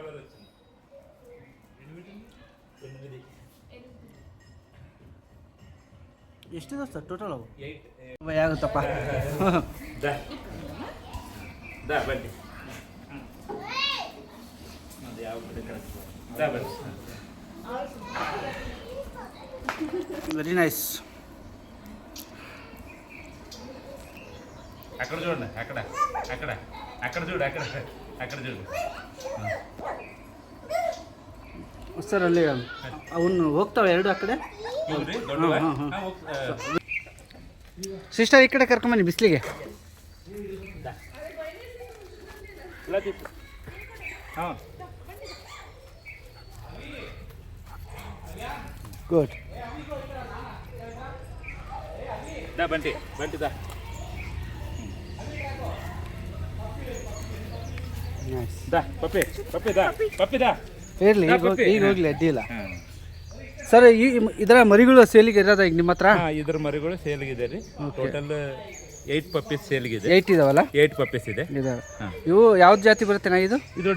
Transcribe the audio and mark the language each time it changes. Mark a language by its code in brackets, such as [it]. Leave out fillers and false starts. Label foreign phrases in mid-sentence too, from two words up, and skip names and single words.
[kn] ಎಷ್ಟಿದೆ ಸರ್ ಟೋಟಲ್? ಅವು ಆಗುತ್ತಪ್ಪ. [en] very nice. [te] అక్కడ చూడండి, అక్కడ అక్కడ అక్కడ చూడు, అక్కడ అక్కడ చూడు [kn] ಸರ್. ಅಲ್ಲಿ ಅವನು ಹೋಗ್ತಾವೆ ಎರಡು ಆ ಕಡೆ. ಸಿಸ್ಟರ್ ಈ ಕಡೆ ಕರ್ಕೊಂಬನ್ನಿ ಬಿಸಿಲಿಗೆ. ಹಾಂ ಗುಡ್. [te] దా బంటి బంటి దా. దా ಪಪ್ಪಿ ಪಪ್ಪಿ దా ಪಪ್ಪಿ దా. [kn] ಇರಲಿ, ಈಗ ಹೋಗ್ಲಿ, ಅಡ್ಡಿಲ್ಲ ಸರ್. ಇದರ ಮರಿಗಳು ಸೇಲಿಗೆ ಇರೋದ ಈಗ ನಿಮ್ಮ ಹತ್ರ? ಇದ್ರ ಮರಿಗಳು ಸೇಲ್ಗಿದೆ ರೀ. [en] total 8 puppies [kn] ಸೇಲ್ಗಿದೆ. 8 ಇದಾವಲ್ಲ? 8 ಪಪ್ಪೀಸ್ ಇದೆ. ಇವು ಯಾವ್ದು ಜಾತಿ ಬರುತ್ತೆ ನಾ? ಇದು